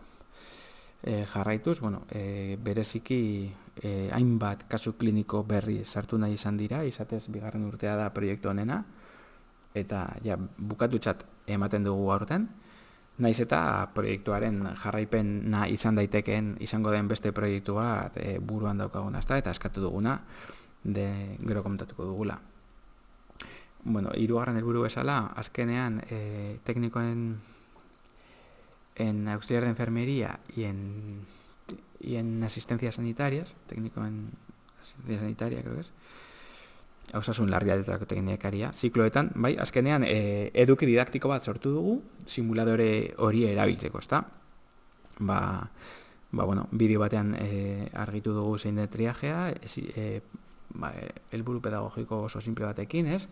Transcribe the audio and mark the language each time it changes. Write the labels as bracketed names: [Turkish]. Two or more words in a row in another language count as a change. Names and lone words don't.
[Basque] Jarraituz, bereziki hainbat kasu kliniko berri sartu nahi izan dira, izatez bigarren urtea da proiektu honena, eta bukatutzat ematen dugu aurten, naiz eta proiektuaren jarraipena izango den beste proiektu bat buruan daukaguna, eta eskatu duguna, gero komentatuko dugula. Hirugarren helburu bezala, azkenean [Spanish] técnico en auxiliar de enfermería y en asistencias sanitarias, técnico en asistencia sanitaria, creo que es, [Basque] osasun larrialdietarako teknikaria, zikloetan, bai, azkenean eduki didaktiko bat sortu dugu, simuladore hori erabiltzeko, ezta? Bideo batean argitu dugu zein den triajea, helburu pedagogiko oso simple batekin, ez?